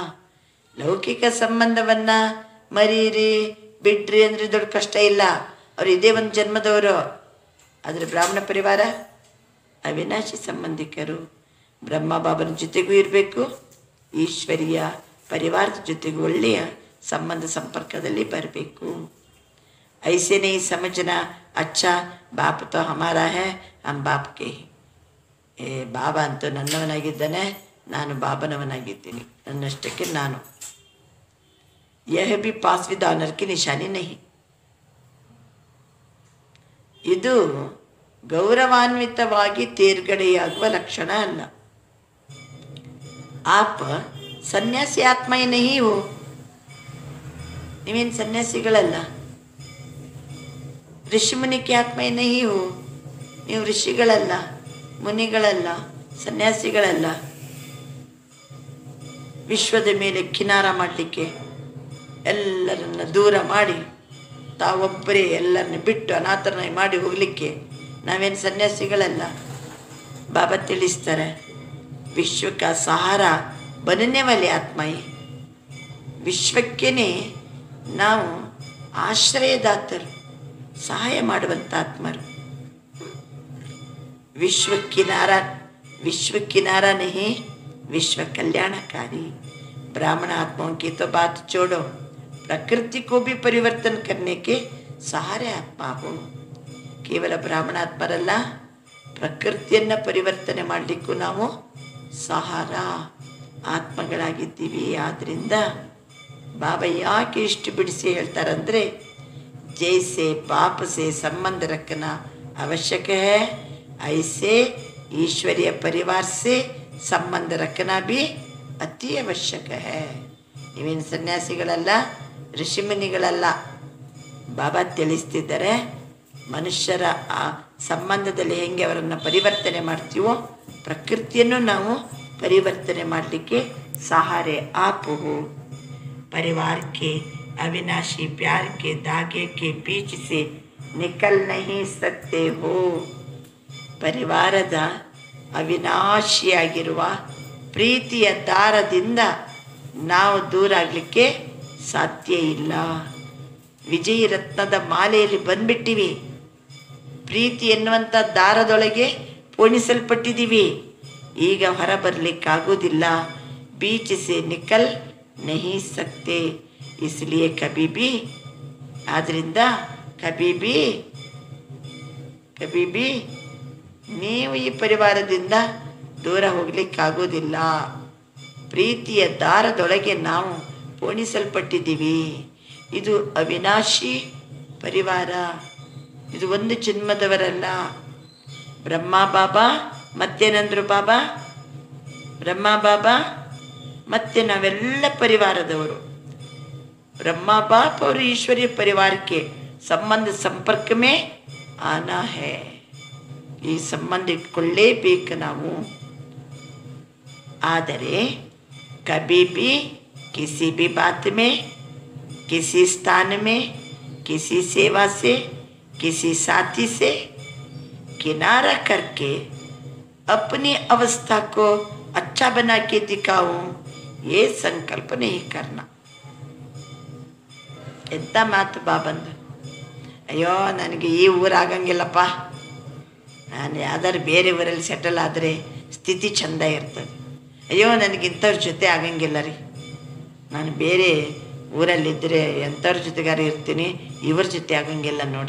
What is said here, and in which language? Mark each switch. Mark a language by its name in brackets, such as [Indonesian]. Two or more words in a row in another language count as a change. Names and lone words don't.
[Kannada] ಲೌಕಿಕ ಸಂಬಂಧವನ್ನು ಮರೀರಿ ಬಿಡ್ರಿ ಅಂದರೆ ದೊಡ್ಡ ಕಷ್ಟ ಇಲ್ಲ, ಅವರು ಇದೇ ಒಂದು ಜನ್ಮದವರು. ಆದರೆ ಬ್ರಾಹ್ಮಣ ಪರಿವಾರ ಅವಿನಾಶಿ ಸಂಬಂಧಿಕರು. ಬ್ರಹ್ಮ ಬಾಬನ ಜೊತೆಗೂ ಇರಬೇಕು, ಈಶ್ವರೀಯ ಪರಿವಾರದ ಜೊತೆಗೂ ಒಳ್ಳೆಯ ಸಂಬಂಧ ಸಂಪರ್ಕದಲ್ಲಿ ಬರಬೇಕು. [Hindi] ऐसे नहीं समझना अच्छा बाप तो हमारा है हम बाप के ही. [Kannada] ಬಾಬಾ ಅಂತೂ ನನ್ನವನಾಗಿದ್ದಾನೆ, ನಾನು ಬಾಬನವನಾಗಿದ್ದೀನಿ, ನನ್ನಷ್ಟಕ್ಕೆ ನಾನು. [Hindi] यह भी [English] pass with honour [Hindi] की निशानी नहीं. [Kannada] ಇದು ಗೌರವಾನ್ವಿತವಾಗಿ ತೇರ್ಗಡೆಯಾಗುವ ಲಕ್ಷಣ ಅಲ್ಲ. [Hindi] आप संन्यासी आत्मा नहीं हो. [Kannada] ನೀವೇನು ಸನ್ಯಾಸಿಗಳಲ್ಲ. [Hindi] ऋषिमुनि के आत्मा नहीं हो. [Kannada] ನೀವು ಋಷಿಗಳಲ್ಲ, ಮುನಿಗಳಲ್ಲ, ಸನ್ಯಾಸಿಗಳಲ್ಲ. ವಿಶ್ವದ ಮೇಲೆ ಕಿನಾರ ಮಾಡಲಿಕ್ಕೆ ಎಲ್ಲರನ್ನ ದೂರ ಮಾಡಿ ತಾವೊಬ್ಬರೇ ಎಲ್ಲರನ್ನ ಬಿಟ್ಟು ಅನಾಥರನ್ನಾಗಿ ಮಾಡಿ ಹೋಗಲಿಕ್ಕೆ ನಾವೇನು ಸನ್ಯಾಸಿಗಳಲ್ಲ. ಬಾಬಾ ತಿಳಿಸ್ತಾರೆ, [Hindi] विश्व का सहारा बनने वाले आत्मा है. [Kannada] ವಿಶ್ವಕ್ಕೇನೆ ನಾವು ಆಶ್ರಯದಾತರು, ಸಹಾಯ ಮಾಡುವಂಥ ಆತ್ಮರು. [Hindi] विश्व किनारा नहीं विश्व कल्याणकारी. ब्राह्मण आत्माओं की तो बात छोड़ो, प्रकृति को भी परिवर्तन करने के सहारे आत्मा हो. [Kannada] ಕೇವಲ ಬ್ರಾಹ್ಮಣಾತ್ಮರಲ್ಲ, ಪ್ರಕೃತಿಯನ್ನು ಪರಿವರ್ತನೆ ಮಾಡಲಿಕ್ಕೂ ನಾವು ಸಹಾರ ಆತ್ಮಗಳಾಗಿದ್ದೀವಿ. ಆದ್ದರಿಂದ ಬಾಬಾ ಯಾಕೆ ಇಷ್ಟು ಬಿಡಿಸಿ ಹೇಳ್ತಾರಂದರೆ, [Hindi] जैसे बाप से संबंध रखना आवश्यक है, ऐसे ईश्वरीय परिवार से संबंध रखना भी अति आवश्यक है. [Kannada] ನೀವೇನು ಸನ್ಯಾಸಿಗಳಲ್ಲ, ಋಷಿಮುನಿಗಳಲ್ಲ. ಬಾಬಾ ತಿಳಿಸ್ತಿದ್ದಾರೆ, ಮನುಷ್ಯರ ಆ ಸಂಬಂಧದಲ್ಲಿ ಹೆಂಗೆ ಅವರನ್ನು ಪರಿವರ್ತನೆ ಮಾಡ್ತೀವೋ ಪ್ರಕೃತಿಯನ್ನು ನಾವು ಪರಿವರ್ತನೆ ಮಾಡಲಿಕ್ಕೆ [Hindi] सहारे आप हो. परिवार के अविनाशी प्यार के धागे के बीच से निकल नहीं सकते हो. [Kannada] ಪರಿವಾರದ ಅವಿನಾಶಿಯಾಗಿರುವ ಪ್ರೀತಿಯ ದಾರದಿಂದ ನಾವು ದೂರ ಆಗಲಿಕ್ಕೆ ಸಾಧ್ಯ ಇಲ್ಲ. ವಿಜಯ ರತ್ನದ ಮಾಲೆಯಲ್ಲಿ ಬಂದ್ಬಿಟ್ಟಿವಿ. ಪ್ರೀತಿ ಎನ್ನುವಂಥ ದಾರದೊಳಗೆ ಪೋಣಿಸಲ್ಪಟ್ಟಿದ್ದೀವಿ. ಈಗ ಹೊರ ಬರಲಿಕ್ಕಾಗೋದಿಲ್ಲ. [Hindi] बीच से निकल नहीं सकते. इसलिए कभी भी [Kannada] ಆದ್ದರಿಂದ [Hindi] कभी भी [Kannada] ನೀವು ಈ ಪರಿವಾರದಿಂದ ದೂರ ಹೋಗ್ಲಿಕ್ಕಾಗೋದಿಲ್ಲ. ಪ್ರೀತಿಯ ದಾರದೊಳಗೆ ನಾವು ಪೋಣಿಸಲ್ಪಟ್ಟಿದ್ದೀವಿ. ಇದು ಅವಿನಾಶಿ ಪರಿವಾರ, ಇದು ಒಂದು ಜನ್ಮದವರಲ್ಲ. ಬ್ರಹ್ಮ ಬಾಬಾ ಮತ್ತೇನಂದ್ರು ಬಾಬಾ, ಬ್ರಹ್ಮ ಬಾಬಾ ಮತ್ತೆ ನಾವೆಲ್ಲ ಪರಿವಾರದವರು. [Hindi] ब्रह्मा बाप और ईश्वरीय परिवार के संबंध संपर्क में आना है. [Kannada] ಈ ಸಂಬಂಧ ಇಟ್ಕೊಳ್ಳೇಬೇಕು ನಾವು. [Hindi] ಆದರೆ कभी भी किसी भी बात में, किसी स्थान में, किसी सेवा से, किसी साथी से किनारा करके अपनी अवस्था को अच्छा बना के दिखाऊं, ये संकल्प नहीं करना. [Kannada] ಎಂತ ಮಾತು ಬಾಬಂದು. ಅಯ್ಯೋ ನನಗೆ ಈ ಊರಾಗಂಗಿಲ್ಲಪ್ಪ, ನಾನು ಯಾವ್ದಾದ್ರು ಬೇರೆ ಊರಲ್ಲಿ ಸೆಟಲ್ ಆದರೆ ಸ್ಥಿತಿ ಚೆಂದ ಇರ್ತದೆ. ಅಯ್ಯೋ ನನಗಿಂಥವ್ರ ಜೊತೆ ಆಗಂಗಿಲ್ಲ ರೀ, ನಾನು ಬೇರೆ ಊರಲ್ಲಿದ್ದರೆ ಎಂಥವ್ರ ಜೊತೆಗಾರ ಇರ್ತೀನಿ, ಇವ್ರ ಜೊತೆ ಆಗಂಗಿಲ್ಲ ನೋಡಿ.